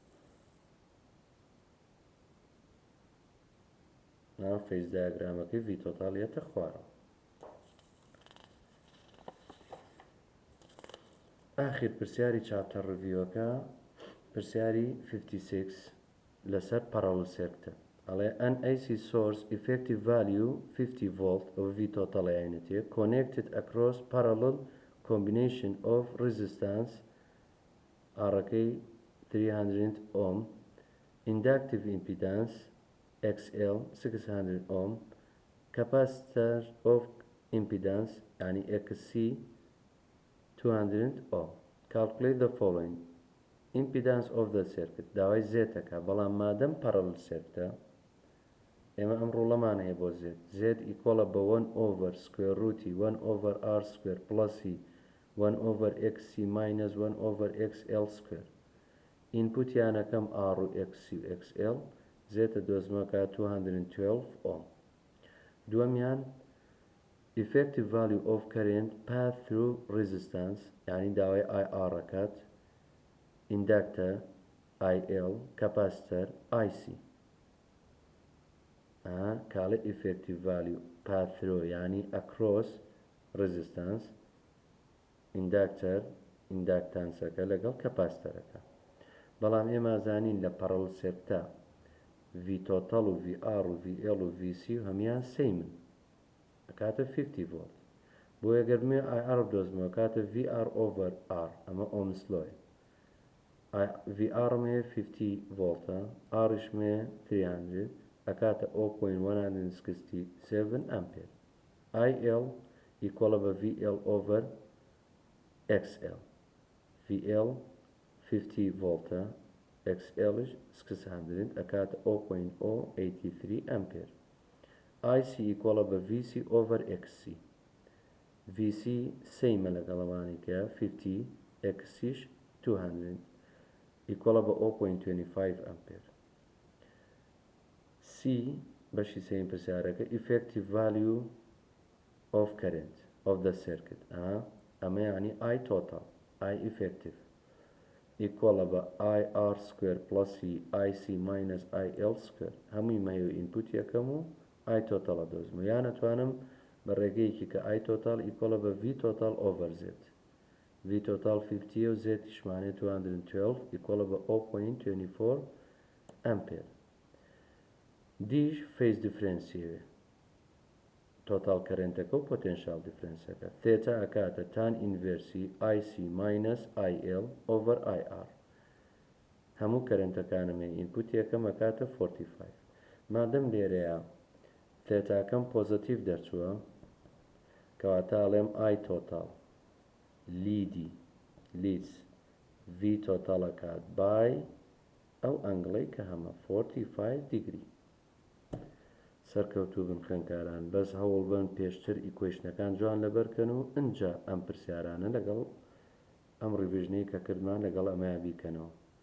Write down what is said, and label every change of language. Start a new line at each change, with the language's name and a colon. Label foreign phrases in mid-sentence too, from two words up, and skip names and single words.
English: phase diagram
Central Kurdish: v تۆتال یەتە خوارەوە. ئاخر پرسیاری
English: chapter review
Central Kurdish: پرسیاری 56 لەسەر
English: parallel circuit.
Central Kurdish: ئەڵێ
English: an AC source effective value 50 volt of V total unity connected across parallel combination of resistance RK 300 ohm, inductive impedance XL 600 ohm, capacitor of impedance يعني XC 200 ohm. Calculate the following. Impedance of the circuit
Central Kurdish: داوای زێتەکە بەڵام مادەم پەرەڵل سێرکتە ئێمە ئەم ڕوڵەمان هەیە
English: بۆ زێت
Central Kurdish: ئیکۆڵە بە
English: 1 over square root 1 over r square plus 1 over xc minus 1 over xl square.
Central Kurdish: ئینپوتیانەکەم r و xc و xl زێتە دۆزمەکە
English: 212 ohm. دووەمیان effective value of current path through resistance يعني
Central Kurdish: داوای IR ەکات
English: inductor IL capacitor IC.
Central Kurdish: کاڵێ
English: effective value path through يعني across resistance inductor inductanceەکە لەگەڵ capacitorەکە.
Central Kurdish: بەڵام ئێمە زانین لە
English: parallel circuit V total
Central Kurdish: و VR و VL و VC و هەمیان سەیمن ئەکاتە
English: 50 volt.
Central Kurdish: بۆ ئەگەرمێ IR بدۆزمەوە کاتە
English: VR over R
Central Kurdish: ئەمە
English: Ohm's law.
Central Kurdish: VR مێ 50 voltە Rش مێ 300 ئەکاتە
English: 0.167 ampere.
Central Kurdish: IL ئیکۆڵە بە
English: VL over XL.
Central Kurdish: VL 50 voltە XLش 600 ئەکاتە
English: 0.083 ampere.
Central Kurdish: IC ئیکۆڵە بە
English: VC over XC.
Central Kurdish: VC سەیمە لەگەڵەوانێکە 50 XCش 200 ئیکۆڵە بە
English: 0.25 ampere.
Central Kurdish: C بەشی سەیم پرسیارەکە
English: effective value of current of the circuit
Central Kurdish: ئەمە یعنی
English: I total I effective
Central Kurdish: ئیکۆڵە بە
English: IR square plus IC minus IL square
Central Kurdish: هەمووی مەیە ئینپوت یەکەم و
English: I total
Central Kurdish: دۆزم و یان ئەتوانم بە ڕێگەیەکی کە
English: I total
Central Kurdish: ئیکۆڵە بە
English: V total over Z. V total
Central Kurdish: 50 و زێتیشمانێت 212 ئیکۆڵە بە
English: 0.24 ampere.
Central Kurdish: دیش
English: phase difference total current
Central Kurdish: و
English: potential difference
Central Kurdish: ثێتا ئەکاتە
English: tan inverse IC minus IL over IR.
Central Kurdish: هەموو کەرێنتەکانمێ ئینپوت یەکەم ئەکاتە 45. مادەم لێرەیە ثێتاکەم پۆزەتیڤ دەرچووە کەواتە ئەڵێم
English: I total leads V total
Central Kurdish: ئەکات by ئەو ئەنگڵەی کە هەمە
English: 45 degree.
Central Kurdish: سەرکەوتوو بن خوێندکاران بەس هەوڵ بن پێشتر ئیکوێشنەکان جوان لەبەرکەن و ئەنجا ئەم پرسیارانە لەگەڵ ئەم ڕیڤژنەی کە کردمان لەگەڵ ئەمەیە بیکەنەوە.